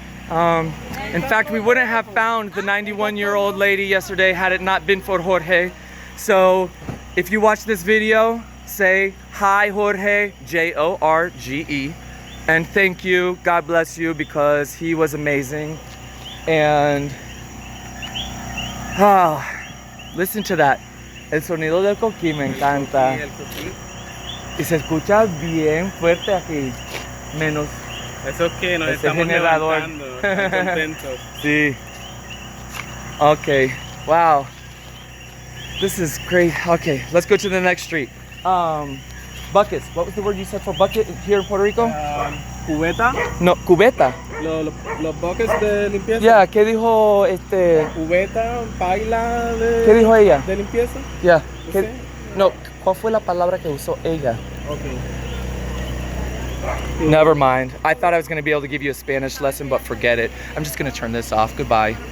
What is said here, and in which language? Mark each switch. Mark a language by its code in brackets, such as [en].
[en] In fact, we wouldn't have found the 91-year-old lady yesterday had it not been for Jorge. So if you watch this video, say hi Jorge, Jorge, and thank you, God bless you, because he was amazing. And listen to that. [es] El sonido del coqui me encanta. Y se escucha bien fuerte aquí. Menos Eso es que nos estamos generador. levantando, contentos. [en] Sí. Okay. Wow. This is great. Okay, let's go to the next street. Buckets. What was the word you said for bucket here in Puerto Rico? [es] Cubeta. No, cubeta. Los buckets de limpieza. Yeah, ¿qué dijo Cubeta, paila de. ¿Qué dijo ella? De limpieza. [en] Yeah. [es] ¿Sí? No, ¿cuál fue la palabra que usó ella? [en] Okay. Never mind. I thought I was going to be able to give you a Spanish lesson, but forget it. I'm just going to turn this off. Goodbye.